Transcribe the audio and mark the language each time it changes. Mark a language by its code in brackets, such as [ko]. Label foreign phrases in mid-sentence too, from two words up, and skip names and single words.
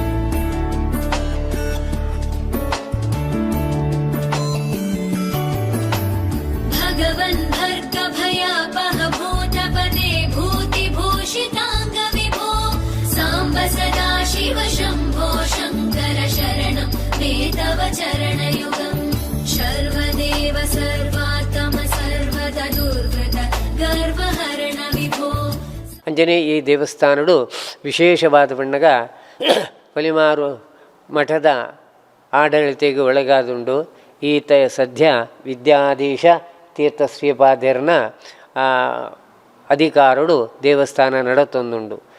[sa] भगवन् भर्गभयापह भूतपदे भूतिभूषिताङ्ग विभो साम्ब सदा शिव शम्भो शङ्कर शरणं मे तव चरणयुगम्. सर्वदेव सर्वात्म सर्वद दुर्गत गर्वहरण विभो. [tcy] ಅಂಜನೆ ಈ ದೇವಸ್ಥಾನಡು ವಿಶೇಷವಾದ ಬಣ್ಣಗ ಪಲಿಮಾರು ಮಠದ ಆಡಳಿತೆಗೆ ಒಳಗಾದುಂಡು. ಈತ ಸದ್ಯ ವಿದ್ಯಾಧೀಶ ತೀರ್ಥ ಶ್ರೀಪಾದ್ಯರನ ಅಧಿಕಾರಡು ದೇವಸ್ಥಾನ ನಡತೊಂದುಂಡು.